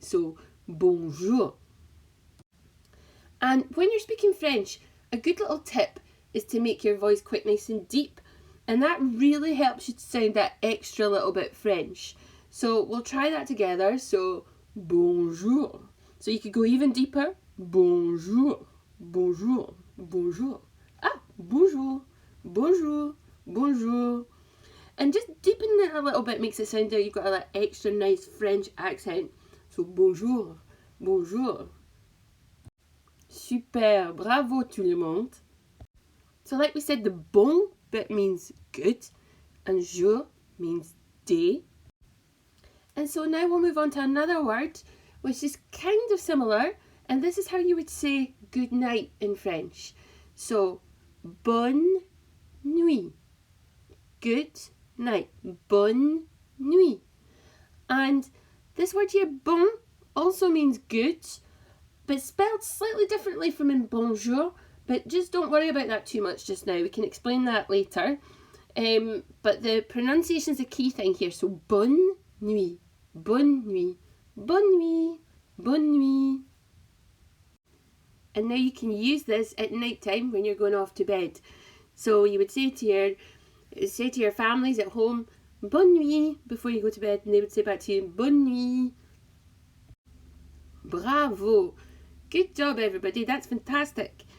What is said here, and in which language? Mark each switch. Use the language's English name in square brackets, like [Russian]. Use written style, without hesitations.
[English] So bonjour. And when you're speaking French, a good little tip is to make your voice quite nice and deep. And that really helps you to sound that extra little bit French. So we'll try that together. So bonjour. So you could go even deeper. [French] Bonjour, bonjour, bonjour. Ah, bonjour, bonjour, bonjour. [English] And just deepening it a little bit makes it sound like you've got that extra nice French accent. [French] So bonjour, bonjour. Super, bravo tout le monde. [English] So like we said, the bon bit means good and jour means day. And so now we'll move on to another word which is kind of similar, and this is how you would say good night in French. So bonne nuit, good night, bonne nuit. And this word here, bon, also means good, but spelled slightly differently from in bonjour, but just don't worry about that too much just now. We can explain that later. But the pronunciation is a key thing here. [French] So bonne nuit, bonne nuit, bonne nuit, bonne nuit. [English] And now you can use this at night time when you're going off to bed. So you would say to your families at home, bonne nuit, before you go to bed, and they would say back to you, bonne nuit. Bravo! Good job, everybody. That's fantastic.